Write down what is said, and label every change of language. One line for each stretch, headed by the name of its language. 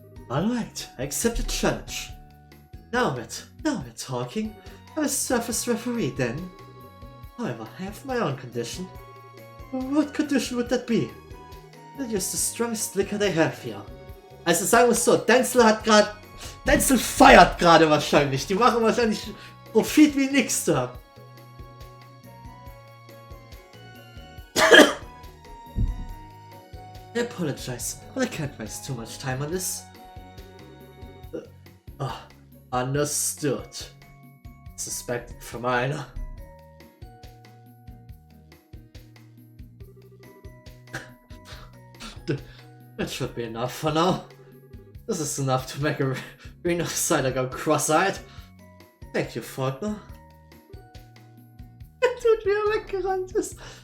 English: Alright, I accept the challenge. Now we're talking. I'm a surface referee then. However, I have my own condition. What condition would that be? I'll use the strongest liquor they have here.
German: Also sagen wir es so, Denzel feiert gerade wahrscheinlich. Die machen wahrscheinlich Profit wie nix da.
English: I apologize, but I can't waste too much time on this. Understood. Suspected from Einer. That should be enough for now. This is enough to make a ring of cider go cross-eyed. Thank you, Faulkner.
German: Tut wie er weggerannt ist.